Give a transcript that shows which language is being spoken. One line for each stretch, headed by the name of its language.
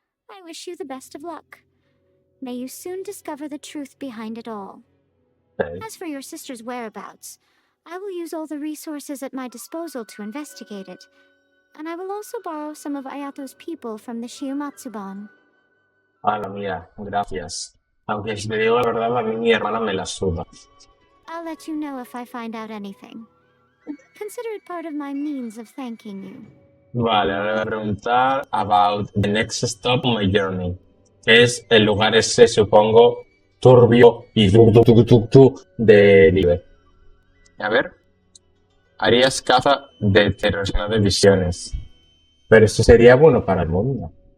English: I wish you the best of luck. May you soon discover the truth behind it all. Okay. As for your sister's whereabouts, I will use all the resources at my disposal to investigate it, and I will also borrow some of Ayato's people from the Shiumatsuban.
Spanish: Ah, la mía, gracias. Aunque si te digo la verdad, a mí mi hermana me la suda.
English: I'll let you know if I find out anything. Consider it part of my means of thanking you.
Spanish: Vale, ahora voy a preguntar
English: about the next stop on my journey.
Spanish: Que es el lugar ese, supongo, turbio y de Libre. A ver. Harías caza de terrorismo de visiones. Pero eso sería bueno para el mundo.